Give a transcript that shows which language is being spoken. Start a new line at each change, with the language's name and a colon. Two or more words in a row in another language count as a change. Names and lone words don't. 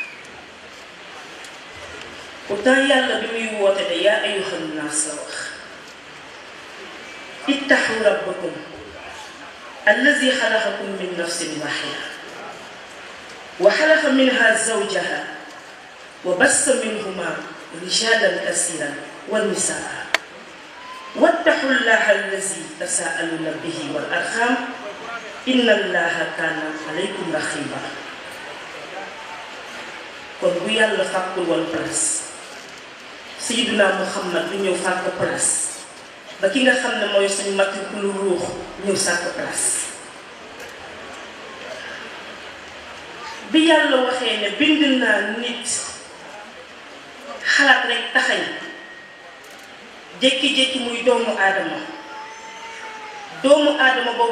Wolof: pourtant yàlla bi muy woote de
Arabic: يا أيها الناس
Wolof: la wax
Arabic: اتقوا ربكم الذي خلقكم من نفس واحدة وخلق منها زوجها وبث منهما رجالا كثيرا ونساء واتقوا الله الذي تساءلون به والأرحام إن الله كان عليكم رقيبا
Wolof: kon bu yàlla fàkkul woon place Seydina Muhammad du ñëw fàkk place ba ki nga xam ne mooy suñu matricule ruux ñëw sàkk place bi yàlla waxee ne bind naa nit xalaat rek taxañ jékki-jékki muy doomu aadama boobu